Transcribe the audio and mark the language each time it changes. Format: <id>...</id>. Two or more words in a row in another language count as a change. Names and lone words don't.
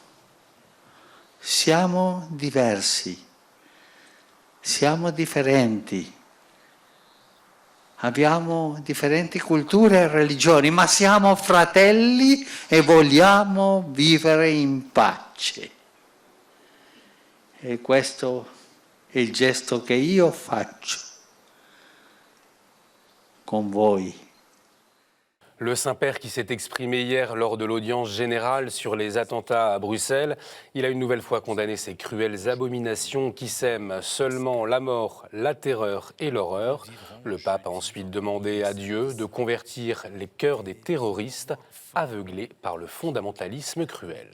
<it>siamo diversi, siamo differenti, abbiamo differenti culture e religioni, ma siamo fratelli e vogliamo vivere in pace. E questo è il gesto che io faccio con voi.</it> <fr>Le Saint-Père qui s'est exprimé hier lors de l'audience générale sur les attentats à Bruxelles, il a une nouvelle fois condamné ces cruelles abominations qui sèment seulement la mort, la terreur et l'horreur. Le pape a ensuite demandé à Dieu de convertir les cœurs des terroristes aveuglés par le fondamentalisme cruel.</fr>